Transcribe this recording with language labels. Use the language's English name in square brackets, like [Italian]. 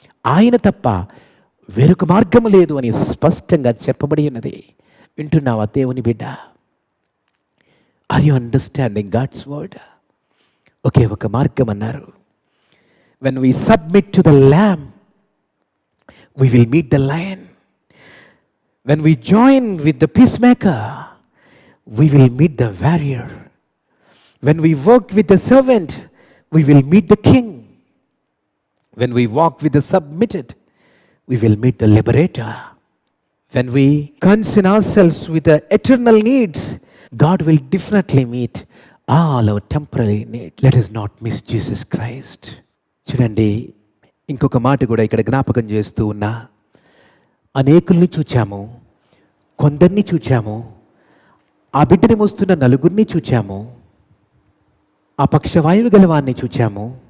[Telugu] ఆయన తప్ప వేరొక మార్గము లేదు అని స్పష్టంగా చెప్పబడి ఉన్నది. వింటున్నావా దేవుని బిడ్డ? [English] Are you understanding God's word? [Telugu] ఒకే ఒక మార్గం అన్నారు. [English] When we submit to the lamb we will meet the lion. When we join with the peacemaker, we will meet the warrior. When we work with the servant, we will meet the king. When we walk with the submitted, we will meet the liberator. When we concern ourselves with the eternal needs, God will definitely meet all our temporary needs. Let us not miss Jesus Christ. [Telugu] చూడండి, ఇంకొక మాట కూడా ఇక్కడ జ్ఞాపకం చేస్తూ ఉన్నా. అనేకుల్ని చూచాము, కొందరిని చూచాము, ఆ బిడ్డని మోస్తున్న నలుగురిని చూచాము, ఆ పక్షవాయువు గలవాన్ని చూచాము.